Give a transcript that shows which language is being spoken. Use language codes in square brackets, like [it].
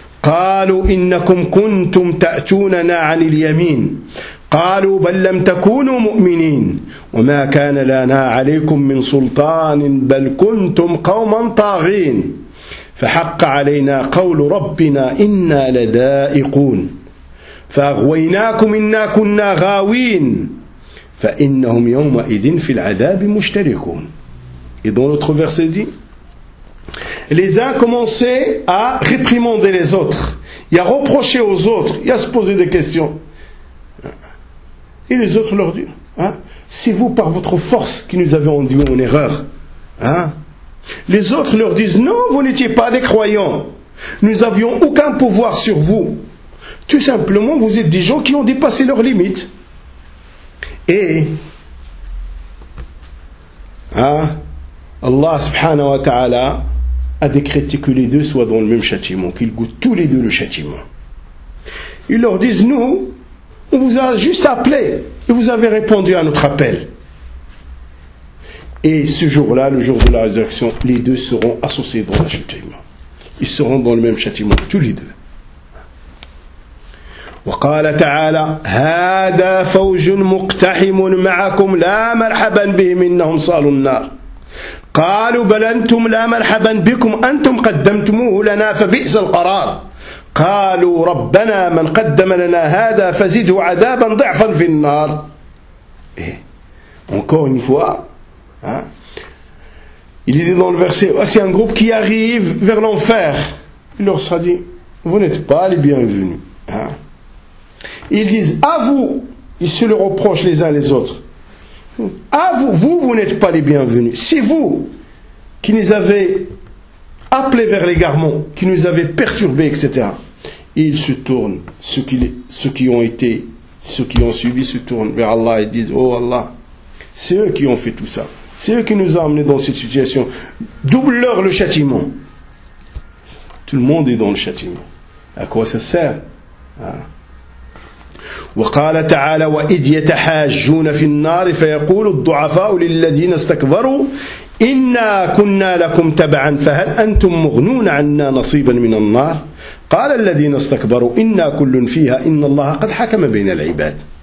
[ar] قالوا إنكم كنتم تأتوننا عن اليمين قالوا بل لم تكونوا مؤمنين وما كان لنا عليكم من سلطان بل كنتم قوما طاغين فحق علينا قول ربنا إنا لذائقون فأغويناكم إنا كنا غاوين فإنهم يومئذ في العذاب مشتركون. [fr] Et dans l'autre verset dit, les uns commençaient à réprimander les autres, et à reprocher aux autres, et à se poser des questions. Et les autres leur disent, hein, c'est vous par votre force qui nous avez induit en erreur. Hein? Les autres leur disent, non, vous n'étiez pas des croyants. Nous n'avions aucun pouvoir sur vous. Tout simplement, vous êtes des gens qui ont dépassé leurs limites. Et Allah subhanahu wa ta'ala a décrété que les deux soient dans le même châtiment, qu'ils goûtent tous les deux le châtiment. Ils leur disent, nous, on vous a juste appelé, et vous avez répondu à notre appel. Et ce jour-là, le jour de la résurrection, les deux seront associés dans le châtiment. Ils seront dans le même châtiment, tous les deux. [ar] وقال تعالى هذا فوج مقتحم معكم لا مرحبا بهم إنهم صالوا النار. قالوا بل أنتم لا مرحبا بكم أنتم قدمتموه لنا فبئس القرار. قالوا ربنا من قدم لنا هذا فزده عذابا ضعفا في النار. [fr] Encore une fois, il est dit dans le verset, voici un groupe qui arrive vers l'enfer. Il leur sera dit, vous n'êtes pas les bienvenus. Ils disent, à vous, ils se le reprochent les uns les autres. À vous, vous n'êtes pas les bienvenus. C'est vous qui nous avez appelés vers l'égarement, qui nous avez perturbés, etc. Et ils se tournent, ceux qui ont suivi se tournent vers Allah et disent, oh Allah, c'est eux qui ont fait tout ça. C'est eux qui nous ont amenés dans cette situation. Double-leur le châtiment. Tout le monde est dans le châtiment. À quoi ça sert hein? [ar] وقال تعالى وإذ يتحاجون في النار فيقول الضعفاء للذين استكبروا إنا كنا لكم تبعا فهل أنتم مغنون عنا نصيبا من النار قال الذين استكبروا إنا كل فيها إن الله قد حكم بين العباد.